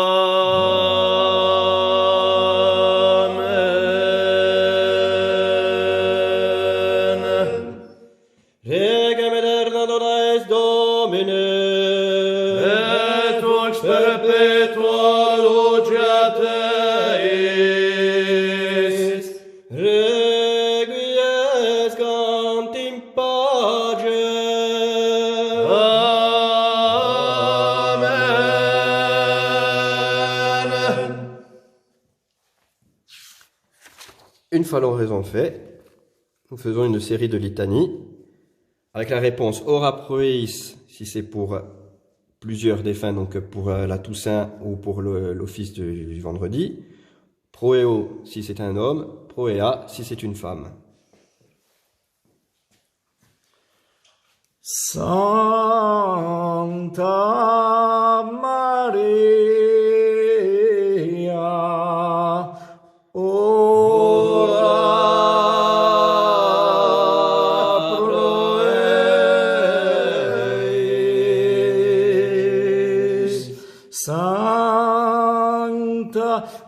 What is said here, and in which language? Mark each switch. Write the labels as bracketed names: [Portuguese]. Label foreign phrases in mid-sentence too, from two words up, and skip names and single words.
[Latin] Regem eterna dona est Domine, et ux perpetua luceat eis, requiescant in pace. Amen. [French] Une fois l'oraison faite, nous faisons une série de litanies, avec la réponse [Latin] ora proeis, [French] si c'est pour plusieurs défunts, donc pour la Toussaint ou pour l'office du vendredi. Proeo, si c'est un homme. Proea, si c'est une femme. [Latin] Santa Maria, ora Sancta